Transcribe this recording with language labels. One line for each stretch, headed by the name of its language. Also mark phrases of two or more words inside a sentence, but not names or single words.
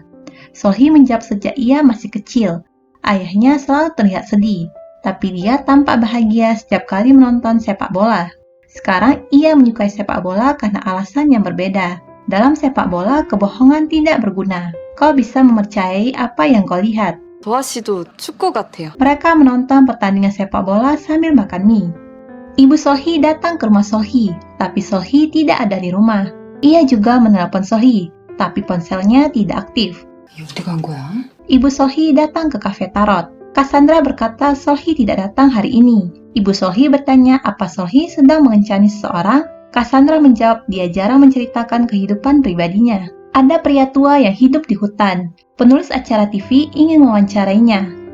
Indonesian: Sohee menjawab sejak ia masih kecil. Ayahnya selalu terlihat sedih, tapi dia tampak bahagia setiap kali menonton sepak bola. Sekarang ia menyukai sepak bola karena alasan yang berbeda. Dalam sepak bola, kebohongan tidak berguna. Kau bisa mempercayai apa yang kau lihat.
Korean: 도아 씨도 축구 같아요.
Indonesian: Mereka menonton pertandingan sepak bola sambil makan mie. Ibu Sohee datang ke rumah Sohee, tapi Sohee tidak ada di rumah. Ia juga menelpon Sohee, tapi ponselnya tidak aktif.
Korean: 어디 간 거야?
Indonesian: Ibu Sohee datang ke kafe tarot. Cassandra berkata Sohee tidak datang hari ini. Ibu Sohee bertanya apa Sohee sedang mengencani seseorang. Cassandra menjawab dia jarang menceritakan kehidupan pribadinya. Ada pria tua yang hidup di hutan. Penulis acara TV ingin mewawancarainya.